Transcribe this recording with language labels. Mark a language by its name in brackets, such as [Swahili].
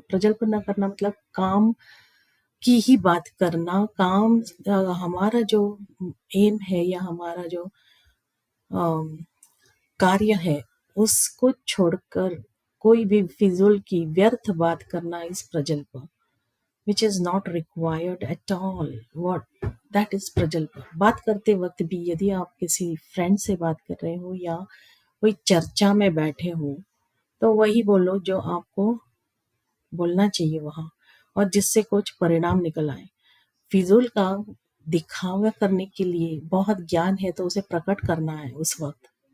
[Hindi] प्रजल्प ना करना मतलब काम की ही बात करना, काम हमारा जो एम है या हमारा जो अम, कार्य है, उसको छोड़कर कोई भी फिज़ूल की व्यर्थ बात करना इस प्रजल्प। [English] which is not required at all. What that is प्रजल्प। [Hindi] बात करते वक्त भी यदि आप किसी फ्रेंड से बात कर रहे हो या कोई चर्चा में बैठे हो, तो वही बोलो जो आपको बोलना चाहिए वहाँ और जिससे कुछ परिणाम निकल आए। फिजूल का दिखावा करने के लिए बहुत ज्ञान है तो उसे प्रकट करना है उस वक्त।